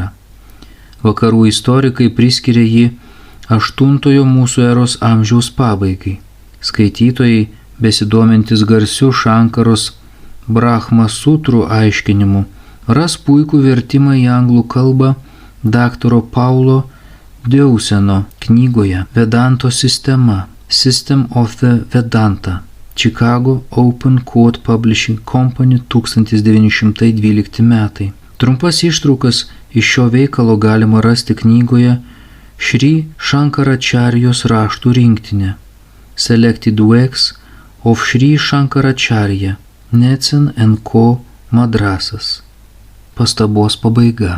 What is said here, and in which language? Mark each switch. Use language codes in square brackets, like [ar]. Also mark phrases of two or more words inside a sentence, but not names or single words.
[lt] Vakarų istorikai priskiria jį 8 mūsų eros amžiaus pabaigai. Skaitytojai, besidomintis garsiu Šankaros Brahma sutrų aiškinimu, ras puikų vertimą į anglų kalbą daktaro Paulo Deuseno knygoje Vedanto sistema, System of the Vedanta, Chicago Open Court Publishing Company 1912 metai. Trumpas ištraukas iš šio veikalo galima rasti knygoje Šri Šankaračarijos raštų rinktinė Selected Works of Šri Šankaračarija, Netsen & Co. Madrasas. Pastabos pabaiga.